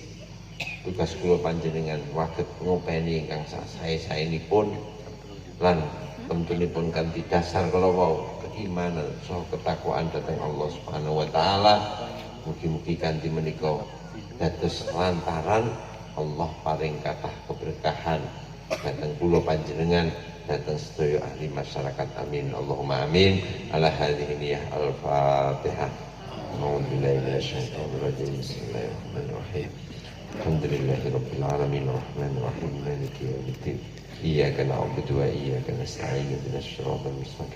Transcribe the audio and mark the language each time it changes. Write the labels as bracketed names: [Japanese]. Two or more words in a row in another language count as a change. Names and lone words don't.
[Javanese] Tugas kula panjenengan waget ngopeni ingkang sak sae-saenipun lan tentunipun kanthi dasar kala wau keimanan saha ketakwaan dhateng Allah [Arabic] سبحانه وتعالى. [Javanese] Mugi-mugi kanthi menika dados lantaran Allah paring kathah keberkahan dhateng kula panjenengan, dhateng sedaya ahli masyarakat. [Arabic] آمين اللهم آمين. على هذه النية الفاتحة أعوذ بالله من الشيطان الرجيم. بسم الله الرحمن الرحيم الحمد لله رب العالمين الرحمن الرحيم مالك يوم الدين. إياك نعبد وإياك نستعين اهدنا الصراط المستقيم.